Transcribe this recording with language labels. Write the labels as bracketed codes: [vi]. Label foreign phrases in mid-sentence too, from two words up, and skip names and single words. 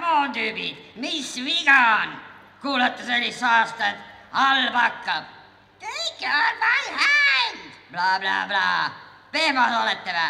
[et] tüübid, mis viga on? Kuulete sellist saastet? Halb hakkab. [en] Take on my hand! Bla, bla, bla. [et] Pehmad olete vä?